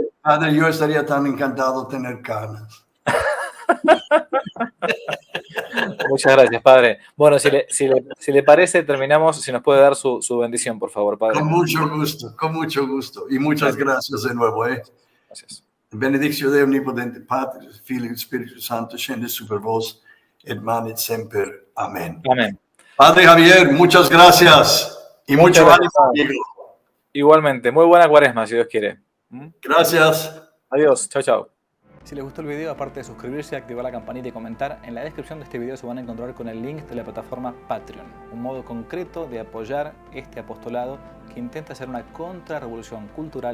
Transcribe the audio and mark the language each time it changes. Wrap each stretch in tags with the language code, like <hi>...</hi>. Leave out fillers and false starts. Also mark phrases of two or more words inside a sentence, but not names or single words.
<es>Padre, yo estaría tan encantado de tener canas. Muchas gracias, Padre. Bueno, si le parece, terminamos. Si nos puede dar su bendición, por favor, Padre. Con mucho gusto. Y muchas gracias de nuevo, ¿eh? Gracias.</es> <la>Benedictio Dei Omnipotente, Patris, Filii, Spiritus Santo, scende super vos, et manet semper.</la> <es>Amén. Amén. Padre Javier, muchas gracias. Y Muchas mucho gracias, ánimo, Padre. amigo. Igualmente, muy buena cuaresma, si Dios quiere. Gracias. Adiós, chao, chao. Si les gustó el video, aparte de suscribirse, activar la campanita y comentar, en la descripción de este video se van a encontrar con el link de la plataforma Patreon, un modo concreto de apoyar este apostolado que intenta hacer una contrarrevolución cultural y espiritual.</es>